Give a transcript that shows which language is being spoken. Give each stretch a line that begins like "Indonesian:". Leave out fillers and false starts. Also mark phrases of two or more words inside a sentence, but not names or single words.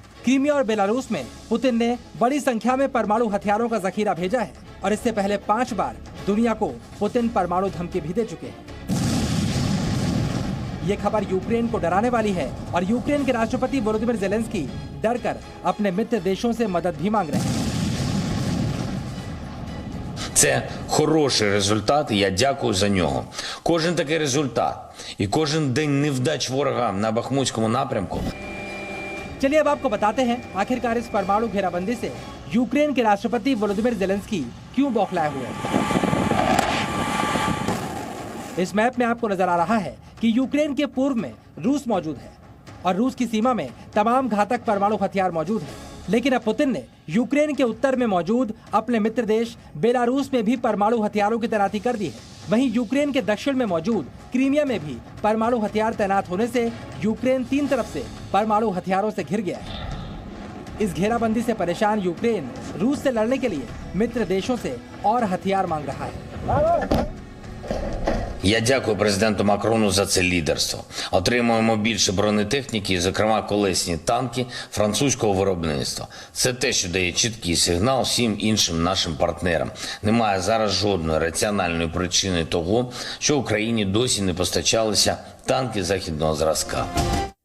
Hindi: क्रीमिया और बेलारूस में पुतिन ने बड़ी संख्या में परमाणु हथियारों का जखीरा भेजा है और इससे पहले 5 बार दुनिया को पुतिन परमाणु धमकी भी दे चुके हैं। ये खबर यूक्रेन को डराने वाली है और यूक्रेन के राष्ट्रपति वोलोदिमीर ज़ेलेंस्की डरकर अपने मित्र देशों से मदद भी मांग रहे हैं।
Ukrainian: Це хороший результат, і я дякую за нього. Кожен такий результат і кожен день невдач ворога на Бахмутському напрямку.
Hindi: चलिए अब आपको बताते हैं आखिरकार इस परमाणु घेराबंदी से यूक्रेन के राष्ट्रपति वोलोदिमीर ज़ेलेंस्की क्यों बौखलाए हुए हैं। इस मैप में आपको नजर आ रहा है कि यूक्रेन के पूर्व में रूस मौजूद है और रूस की सीमा में तमाम घातक परमाणु हथियार मौजूद है। लेकिन अब पुतिन ने यूक्रेन के उत्तर में मौजूद अपने मित्र देश बेलारूस में भी परमाणु हथियारों की तैनाती कर दी है। वहीं यूक्रेन के दक्षिण में मौजूद क्रीमिया में भी परमाणु हथियार तैनात होने से यूक्रेन 3 तरफ से परमाणु हथियारों से घिर गया है। इस घेराबंदी से परेशान यूक्रेन रूस से लड़ने के लिए मित्र देशों से और हथियार मांग रहा है।
Ukrainian: Я дякую президенту Макрону за це лідерство. Отримуємо більше бронетехніки, зокрема колесні танки французького виробництва. Це те, що дає чіткий сигнал всім іншим нашим партнерам. Немає зараз жодної раціональної причини того, що Україні досі не постачалися танки західного зразка.